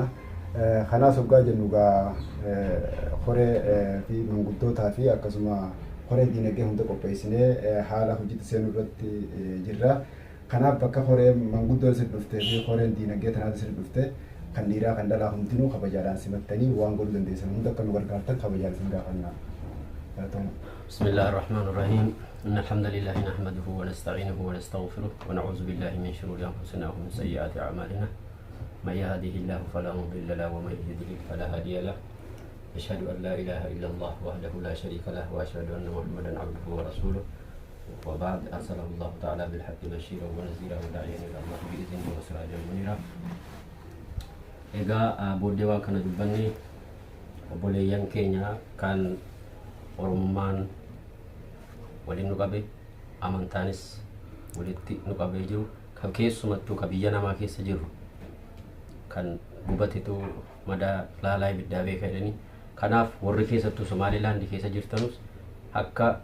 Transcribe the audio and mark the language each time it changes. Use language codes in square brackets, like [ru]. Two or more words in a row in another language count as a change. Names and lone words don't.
[om] Kanaas hoggaa jennu horee fi manguddootaa fi akkasuma horee diinagdee hunda qopheessinee haala hojiitti seenuu irratti jirra. Kanaaf bakka horee manguddoon isin dhuftee fi horeen diinagdee tanaas isin dhuftee kan dhiiraa kan dhalaa hundinuu kabajaadhaan simattanii waan godhuu dandeessan hunda akka nu gargaartan kabajaan isin gaafannaa. [ar] بسم الله الرحمن الرحيم إن الحمد لله نحمده ونستعينه ونستغفره ونعوذ بالله من شرور أنفسنا ومن سيئات أعمالنا من يهده الله فلا مضل له ومن يضلل فلا هادي له أشهد أن لا إله إلا الله وحده لا شريك له وأشهد أن محمدا عبده ورسوله وبعد أرسله الله تعالى بالحق بشيرا ونذيرا وداعيا إلى الله بإذنه وسراجا منيرا. [om] Egaa booddee waan kana dubbanne obboleeyyan keenya kan Oromummaan waliin nu qabe amantaanis walitti nu qabee jiru kan keessumattuu kan biyya namaa keessa jiru kan gubatetu madaa laalaa ibiddaa beekadhanii kanaaf warri keessattuu Somaalilaandii keessa jirtanus akka